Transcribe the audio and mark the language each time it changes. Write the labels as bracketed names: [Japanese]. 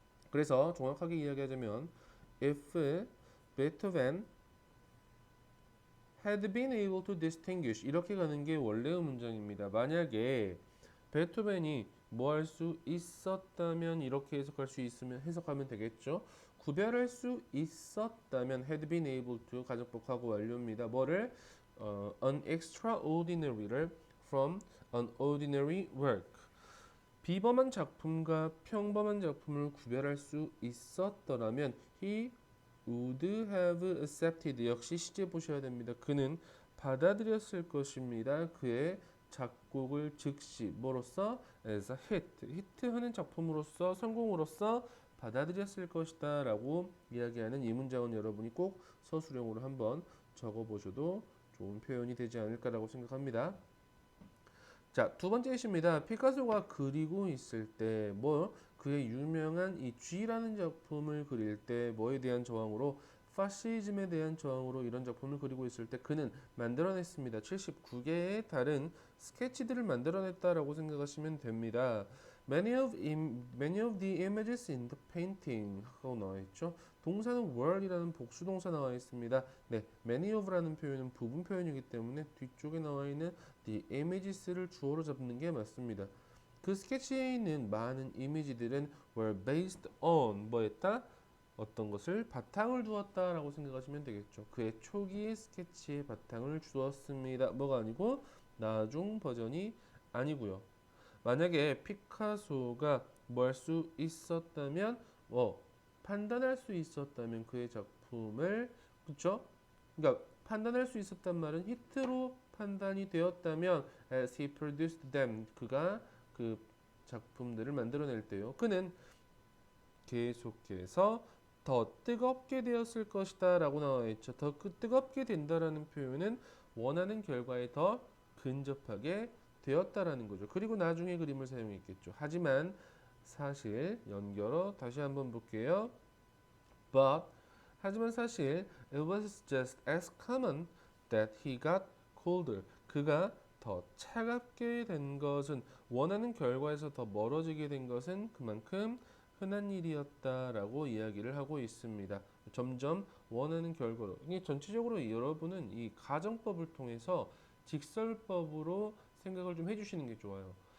[Korean] 그래서 정확하게 이야기하자면 [English] if Beethoven had been able to distinguish [Korean] 이렇게 가는 게 원래의 문장입니다. 만약에 베토벤이 뭐 할 수 있었다면 이렇게 해석할 수 있으면 해석하면 되겠죠. 구별할 수 있었다면 had been able to 가정법하고 완료입니다. 뭐를? [English] an extraordinary를 from an ordinary work. [Korean] 비범한 작품과 평범한 작품을 구별할 수 있었더라면 [English] he would have accepted [Korean] 역시 시제 보셔야 됩니다. 그는 받아들였을 것입니다. 그의 작곡을 즉시 뭐로써 [English] as a hit, [Korean] 히트하는 작품으로서 성공으로서 받아들였을 것이다 라고 이야기하는 이 문장은 여러분이 꼭 서술형으로 한번 적어보셔도 좋은 표현이 되지 않을까라고 생각합니다. 자, 두 번째 예시입니다. 피카소가 그리고 있을 때 뭐 그의 유명한 이 G라는 작품을 그릴 때 뭐에 대한 저항으로 파시즘에 대한 저항으로 이런 작품을 그리고 있을 때 그는 만들어냈습니다. 79개의 다른 스케치들을 만들어냈다라고 생각하시면 됩니다. [English] Many of the images in the painting 하고 나와 있죠. [Korean] 동사는 were이라는 복수 동사 나와 있습니다. 네, many of라는 표현은 부분 표현이기 때문에 뒤쪽에 나와 있는 the images를 주어로 잡는 게 맞습니다. 그 스케치에 있는 많은 이미지들은 [English] were based on [Korean] 뭐였다? 어떤 것을 바탕을 두었다라고 생각하시면 되겠죠. 그의 초기의 스케치에 바탕을 주었습니다. 뭐가 아니고 나중 버전이 아니고요. 만약에 피카소가 뭐 할 수 있었다면 판단할 수 있었다면 그의 작품을 그쵸? 그러니까 판단할 수 있었단 말은 히트로 판단이 되었다면 [English] as he produced them [Korean] 그가 그 작품들을 만들어낼 때요. 그는 계속해서 더 뜨겁게 되었을 것이다 라고 나와 있죠. 더 뜨겁게 된다라는 표현은 원하는 결과에 더 근접하게 되었다라는 거죠. 그리고 나중에 그림을 사용했겠죠. 하지만 사실 연결어 다시 한번 볼게요. [English] But [Korean] 하지만 사실 [English] it was just as common that he got colder. [Korean] 그가 더 차갑게 된 것은 원하는 결과에서 더 멀어지게 된 것은 그만큼 흔한 일이었다라고 이야기를 하고 있습니다. 점점 원하는 결과로. 이게 전체적으로 여러분은 이 가정법을 통해서 직설법으로 생각을 좀 해주시는 게 좋아요.